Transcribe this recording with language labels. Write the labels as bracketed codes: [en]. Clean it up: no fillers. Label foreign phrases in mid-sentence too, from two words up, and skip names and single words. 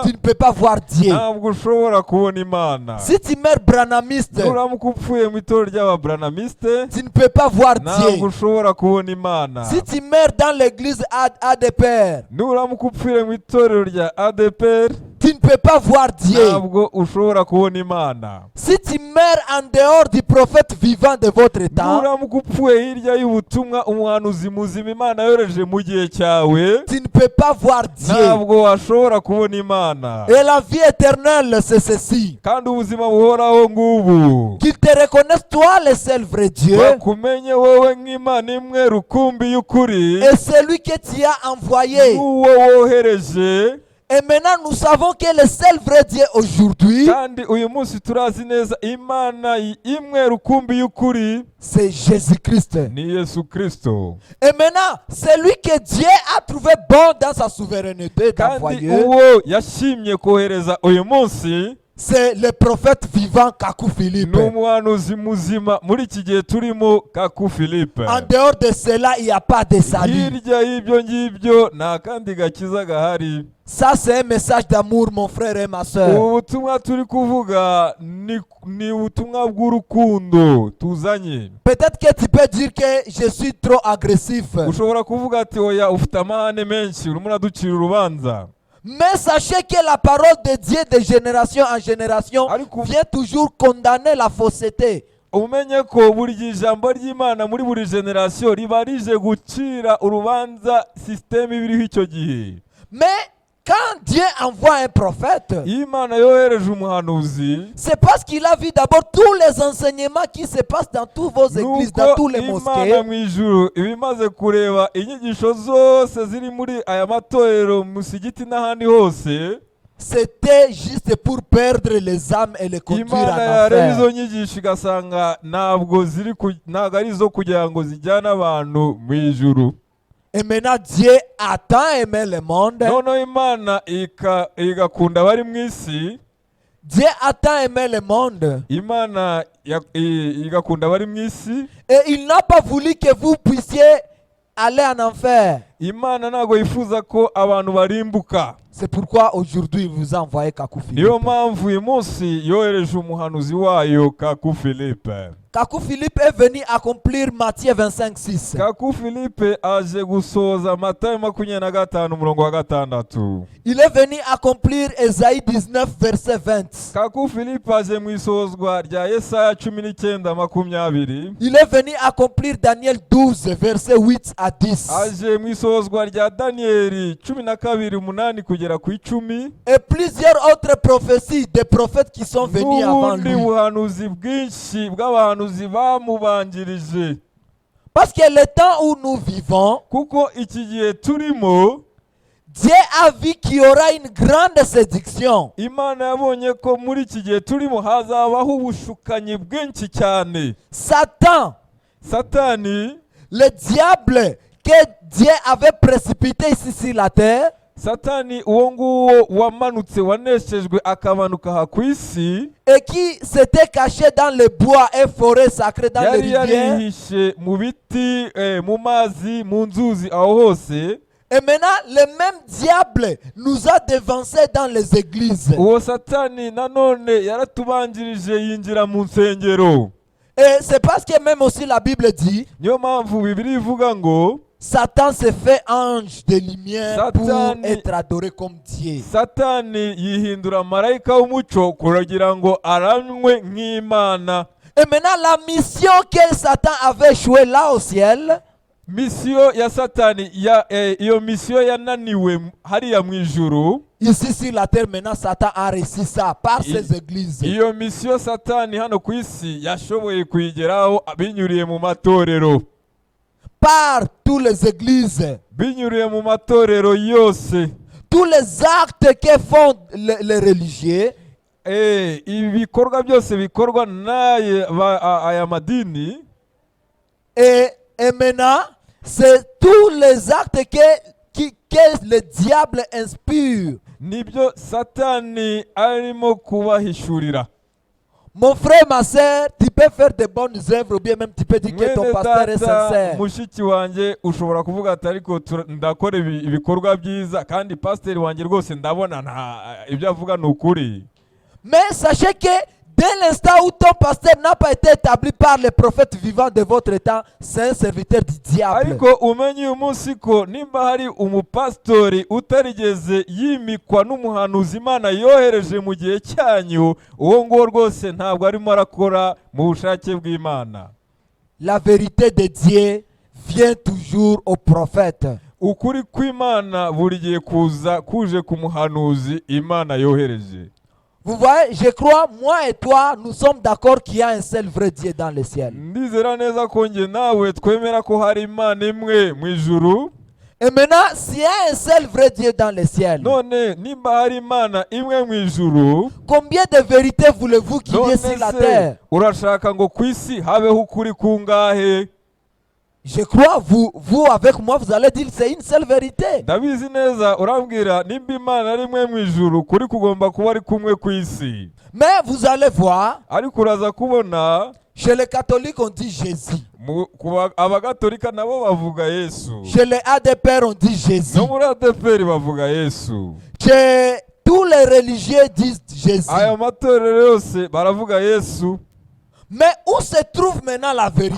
[fr] tu ne peux pas voir Dieu. [rw] ntabwo ushobora kubona Imana. [fr] Si tu meurs branamiste, [rw] nuramuka upfuye mu itorero ry'ababranamiste, [fr] tu ne peux pas voir [rw] ntabwo [fr] Dieu. [rw] ushobora kubona Imana. [fr] Si tu meurs dans l'église ADPR, [rw] nuramuka upfuye mu itorero rya ADPR, [fr] tu ne peux pas voir Dieu. [rw] ntabwo ushobora kubona Imana. [fr] Si tu meurs en dehors du prophète vivant de votre temps, [rw] nuramuka upfuye hirya y'ubutumwa umuhanuzi muzima Imana yohereje mu gihe cyawe, [fr] tu ne peux pas voir Dieu. [rw] ntabwo washobora kubona Imana. [fr] Et la vie éternelle, c'est ceci. [rw] kandi ubuzima buhoraho ngubu, [fr] Qu'ils te reconnaissent, toi, le seul vrai Dieu, [rw] bakumenye wowe nk'Imana imwe rukumbi y'ukuri, [fr] et celui que tu as envoyé. [rw] n'uwo wohereje. [fr] Et maintenant, nous savons que le seul vrai Dieu aujourd'hui, [rw] kandi uyu munsi turazi neza Imana imwe rukumbi y'ukuri [fr] c'est Jésus-Christ. [rw] ni Yesu Kristo. [fr] Et maintenant, celui que Dieu a trouvé bon dans sa souveraineté [rw] kandi [fr] d'envoyer, [rw] uwo yashimye kohereza uyu munsi [fr] c'est le prophète vivant Kakou Philippe. [rw] ni umuhanuzi muzima muri iki gihe turimo Kaku Philippe. [fr] En dehors de cela, il n'y a pas de salut. [rw] hirya y'ibyo ngibyo nta kandi gakiza gahari. [fr] Ça, c'est un message d'amour, mon frère et ma soeur. [rw] ubu butumwa turi kuvuga ni ubutumwa bw'urukundo tuzanye. [fr] Peut-être que tu peux dire que je suis trop agressif. [rw] ushobora kuvuga ati oya ufite amahane menshi urimo uraducira urubanza. [fr] Mais sachez que la parole de Dieu de génération en génération [rw] Ariko- [fr] vient toujours condamner la fausseté. [rw] umenye ko buri gihe ijambo ry'Imana muri buri generasiyo riba rije gucira urubanza sisiteme ibiriho icyo gihe. [fr] Mais quand Dieu envoie un prophète, [rw] iyo Imana yohereje umuhanuzi, [fr] c'est parce qu'il a vu d'abord tous les enseignements qui se passent dans toutes vos églises, dans tous les [rw] Imana [fr] mosquées. [rw] mu ijuru iba imaze kureba inyigisho zose ziri muri aya matorero mu musigiti n'ahandi hose. [fr] C'était juste pour perdre les âmes et les conduire en [rw] Imana yareba izo [fr] enfer. [rw] nyigisho igasanga ntabwo ari izo kugira ngo zijyane abantu mu ijuru. [fr] Et maintenant, Dieu a tant aimé le monde. [rw] noneho Imana igakunda abari mu isi. [fr] Dieu a tant aimé le monde. [rw] Imana igakunda abari mu isi. [fr] Et il n'a pas voulu que vous puissiez aller en enfer. [rw] Imana ntabwo yifuza ko abantu barimbuka. [fr] C'est pourquoi aujourd'hui il vous a envoyé Kakou Philippe. [rw] niyo mpamvu uyu munsi yohereje umuhanuzi wayo Kaku Philippe. [fr] Kakou Philippe est venu accomplir Matthieu 25:6. [rw] Kaku Philippe aje gusoza Matayo 25:6. [fr] Il est venu accomplir Ésaïe 19 verset 20. [rw] Kaku Philippe aje mu isozwa rya Yesaya 19:20. [fr] Il est venu accomplir Daniel 12 verset 8 à 10. [rw] aje mu isozwa rya Danieli 12:8 kugera ku 10. [fr] Et plusieurs autres prophéties des prophètes qui sont venus avant [rw] n'ubundi [fr] lui. [rw] buhanuzi bwinshi bw'abahanuzi bamubanjirije. [fr] Parce que le temps où nous vivons, [rw] kuko iki gihe turimo [fr] Dieu a vu qu'il y aura une grande séduction. [rw] Imana yabonye ko muri iki gihe turimo hazabaho ubushukanyi bwinshi cyane. [fr] Satan, [rw] Satani, [fr] le diable que Dieu avait précipité ici sur la terre, [rw] Satani uwo nguwo wamanutse waneshejwe akamanuka aha ku isi, [fr] et qui s'était caché dans les bois et forêts sacrées, dans les [rw] yari [fr] rivières. [rw] yarihishe mu biti, mu mazi, mu nzuzi, aho hose. [fr] Et maintenant, le même diable nous a devancés dans les églises. [rw] Uwo Satani nanone yaratubanjirije yinjira mu nsengero. [fr] Et c'est parce que même aussi la Bible dit [rw] Niyo mpamvu Bibiliya ivuga ngo [fr] Satan se fait ange de lumière pour [rw] Satani- [fr] être adoré comme Dieu. [rw] Satani yihindura marayika w'umucyo kugira ngo aramwe nk'Imana. [fr] Et maintenant, la mission que Satan avait échoué là au ciel, [rw] Misiyo ya Satani iyo misiyo yananiwe hariya mu ijuru. [fr] ici sur la terre, maintenant, Satan a réussi ça par ses églises. [rw] Iyo misiyo Satani hano ku isi yashoboye kuyigeraho binyuriye mu matorero. [fr] Par toutes les églises, [rw] Binyuriye mu matorero yose. [fr] tous les actes que font les religieux, [rw] Ibikorwa byose bikorwa aya madini. [fr] et maintenant, c'est tous les actes que le diable inspire. [rw] Nibyo Satani arimo kubahishurira. [fr] Mon frère, ma soeur, tu peux faire de bonnes œuvres ou bien même tu peux dire que ton [rw] Mwene [fr] pasteur est [rw] data [fr] sincère. [rw] mushiki wanjye ushobora kuvuga ati ariko ndakora ibikorwa byiza kandi pasiteri wanjye rwose ndabona ibyo avuga ni ukuri. [fr] Mais sachez que dès l'instant où ton pasteur n'a pas été établi par les prophètes vivants de votre temps, c'est un serviteur du diable. [rw] Ariko umenye uyu munsi ko nimba hari umupasitori utarigeze yimikwa n'umuhanuzi Imana yohereje mu gihe cyanyu, uwo nguwo rwose ntabwo arimo arakora mu bushake bw'Imana. [fr] La vérité de Dieu vient toujours au prophète. [rw] Ukuri kw'Imana buri gihe kuje ku muhanuzi Imana yohereje. [fr] Vous voyez, je crois, moi et toi, nous sommes d'accord qu'il y a un seul vrai Dieu dans le ciel. [rw] Ndizera neza ko njye nawe twemera ko hari Imana imwe mu ijuru. [fr] Et maintenant, s'il y a un seul vrai Dieu dans le ciel, [rw] None nimba hari Imana imwe mu ijuru, [fr] combien de vérités voulez-vous qu'il y [rw] none [fr] ait sur la [rw] se [fr] terre? [rw] urashaka ngo ku isi habeho ukuri kungahe? [fr] Je crois, vous avec moi, vous allez dire c'est une seule vérité. [rw] Ndabizi neza urambwira nimba Imana ari imwe mu ijuru, kuri kugomba kuba ari kumwe ku isi. [fr] Mais vous allez voir, [rw] Ariko uraza kubona [fr] chez les catholiques on dit Jésus. [rw] abagatolika nabo bavuga Yesu. [fr] Chez les ADPR on dit Jésus. [rw] No muri ADPR bavuga Yesu. [fr] Chez tous les religieux disent Jésus. [rw] Aya matorero yose baravuga Yesu. [fr] Mais où se trouve maintenant la vérité?